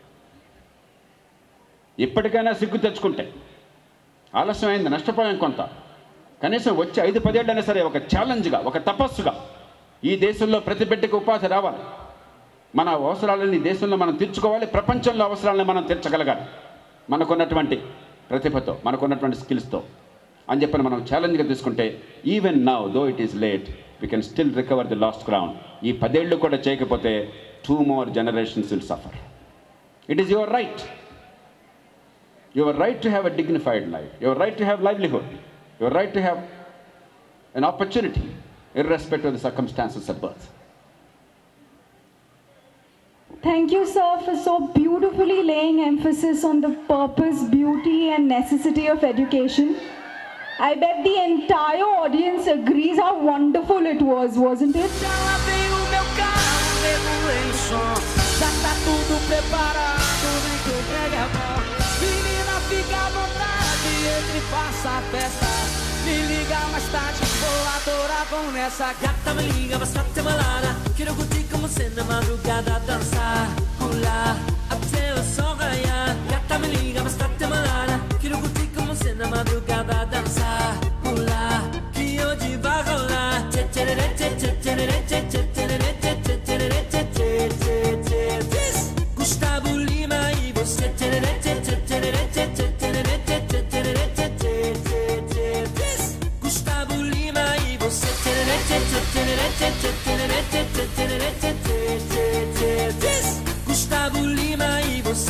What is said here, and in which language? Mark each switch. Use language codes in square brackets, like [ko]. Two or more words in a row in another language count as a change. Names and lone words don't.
[te] ఇప్పటికైనా సిగ్గు తెచ్చుకుంటే, ఆలస్యమైంది, నష్టపోయాం కొంత, కనీసం వచ్చే 5-10 ఏళ్ళైనా సరే ఒక ఛాలెంజ్గా, ఒక తపస్సుగా ఈ దేశంలో ప్రతి బిడ్డకి ఉపాధి రావాలి. మన అవసరాలని ఈ దేశంలో మనం తీర్చుకోవాలి, ప్రపంచంలో అవసరాలను మనం తీర్చగలగాలి మనకున్నటువంటి ప్రతిభతో, మనకున్నటువంటి స్కిల్స్తో అని చెప్పని మనం ఛాలెంజ్గా తీసుకుంటే, [en] Even now though it is late, we can still recover the lost ground. [te] ఈ 10 ఏళ్ళు కూడా చేయకపోతే [en] 2 more generations will suffer. It is your right. Your right to have a dignified life, your right to have livelihood, your right to have an opportunity irrespective of the circumstances of birth. Thank you, sir, for so beautifully laying emphasis on the purpose, beauty and necessity of education. I bet the entire audience agrees how wonderful it was, wasn't it? [pt] Já lavei o meu carro, regulei o som. Já tá tudo preparado, vem que o brega é bom. Menina, fica à vontade, entre e faça a festa. Me liga mais tarde, vou adorar, vão nessa. Gata, me liga, mas tá te malada. Quero curtir como se na madrugada dançar, pular, até o sol raiar. Gata, me liga, mas tá te malada. Quero curtir como se na madrugada dançar, pular, que hoje vai rolar. Tchê, tchê, tchê, tchê, tchê, tchê, tchê, tchê, tchê, tchê, tchê, tchê. Gustavo Lima e você. Tchê, tchê, tchê, tchê, tchê, tchê, tchê, tchê, tchê, tchê. Gustavo Lima e você. Tchê, tchê, tchê, tchê, tchê, tchê, tchê, tchê, tchê. Gustavo Lima e você.